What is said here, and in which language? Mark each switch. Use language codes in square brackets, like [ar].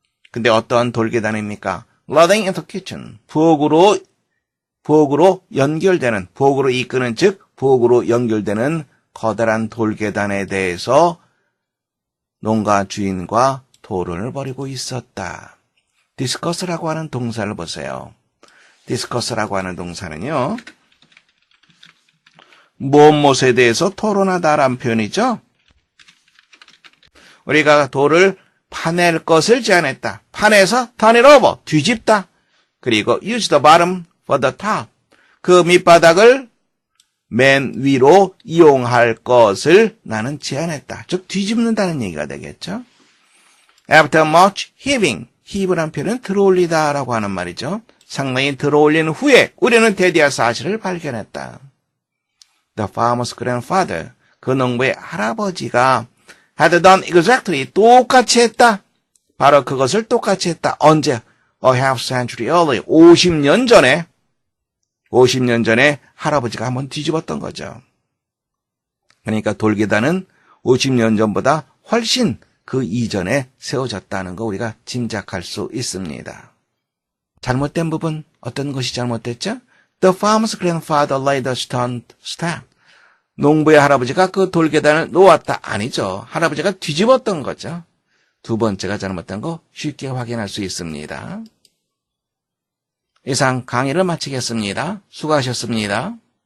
[ko] 근데 어떠한 돌 계단입니까? [en] leading into kitchen, [ko] 부엌으로 연결되는, 부엌으로 이끄는, 즉 부엌으로 연결되는 커다란 돌 계단에 대해서 농가 주인과 토론을 벌이고 있었다. discuss라고 하는 동사를 보세요. discuss라고 하는 동사는요, 무엇에 대해서 토론하다라는 표현이죠. 우리가 돌을 파낼 것을 제안했다. 파내서 [en] turn it over, [ko] 뒤집다. 그리고 [en] use the bottom for the top, [ko] 그 밑바닥을 맨 위로 이용할 것을 나는 제안했다. 즉 뒤집는다는 얘기가 되겠죠. [en] After much heaving, [ko] heave란 표현은 들어올리다라고 하는 말이죠. 상당히 들어올린 후에 우리는 드디어 사실을 발견했다. [en] The farmer's grandfather, [ko] 그 농부의 할아버지가 [en] had done exactly, [ko] 똑같이 했다. 바로 그것을 똑같이 했다. 언제? [en] A half century early, [ko] 50년 전에 할아버지가 한번 뒤집었던 거죠. 그러니까 돌계단은 50년 전보다 훨씬 그 이전에 세워졌다는 거 우리가 짐작할 수 있습니다. 잘못된 부분, 어떤 것이 잘못됐죠? [en] The farmer's grandfather laid a stone step. [ko] 농부의 할아버지가 그 돌계단을 놓았다. 아니죠. 할아버지가 뒤집었던 거죠. 두 번째가 잘못된 거 쉽게 확인할 수 있습니다. 이상 강의를 마치겠습니다. 수고하셨습니다.